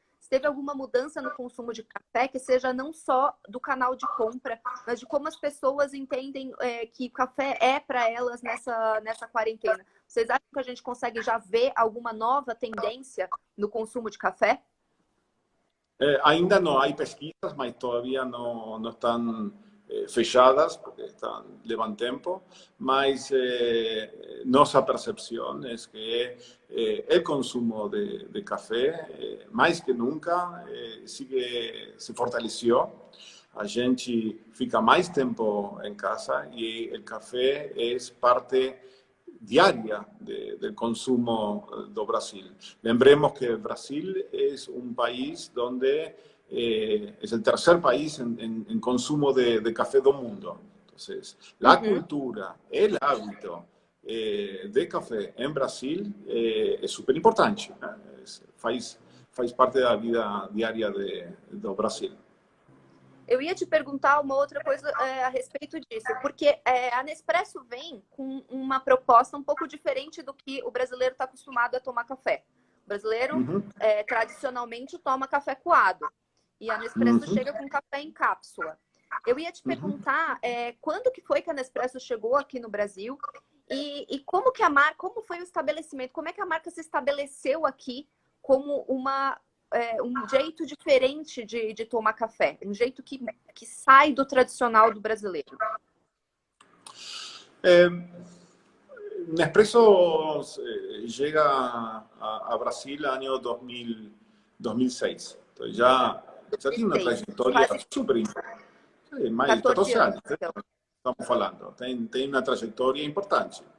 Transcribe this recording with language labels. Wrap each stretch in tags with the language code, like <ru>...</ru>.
<pt>Se teve alguma mudança no consumo de café, que seja não só do canal de compra, mas de como as pessoas entendem que o café é para elas nessa quarentena. Vocês acham que a gente consegue já ver alguma nova tendência no consumo de café? Ainda</pt> <es>no hay pesquisas, mas todavía no están fechadas, porque llevan tiempo, mas nuestra percepción es que el consumo de café, más que nunca, se fortaleció.</es> <pt>A gente fica</pt> <es>más tiempo en casa y el café es parte diaria del consumo do Brasil. Lembremos que Brasil es un país donde es el tercer país en consumo de café del mundo. Entonces, la cultura, el hábito de café en Brasil es súper importante.</es> <pt>Faz parte da vida diária do Brasil. Eu ia te perguntar uma outra coisa a respeito disso, porque a Nespresso vem com uma proposta um pouco diferente do que o brasileiro está acostumado a tomar café. O brasileiro, tradicionalmente, toma café coado. E a Nespresso chega com café em cápsula. Eu ia te perguntar quando que foi que a Nespresso chegou aqui no Brasil e como que como foi o estabelecimento, como é que a marca se estabeleceu aqui como um jeito diferente de tomar café, um jeito que sai do tradicional do brasileiro.</pt> <es>Nespresso llega a Brasil año 2006. Entonces ya tiene una trayectoria súper importante. Sí, más de 14 años, estamos hablando. Tiene una trayectoria importante.</es>